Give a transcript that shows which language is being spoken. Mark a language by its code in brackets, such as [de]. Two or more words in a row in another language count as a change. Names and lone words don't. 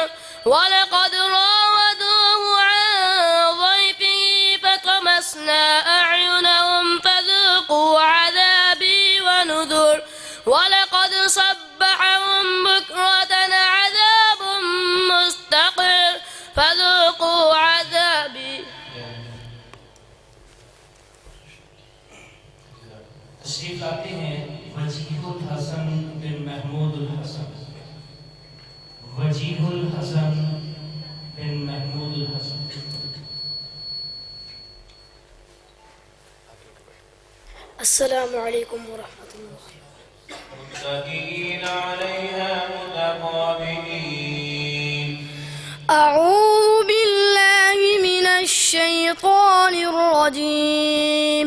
[ar] ولقد راودوه عن ضيفه فطمسنا أعينهم فذوقوا عذابي ونذر. ولقد صبحهم بكرة عذاب مستقر فذوقوا عذابي. [ur] تشریف لاتے ہیں وجیہ الحسن بن محمود الحسن. वजीहुल हसन बिन महमूदुल हसन। [ar] السلام عليكم ورحمة الله. متكئين عليها متقابلين. أعوذ بالله من الشيطان الرجيم.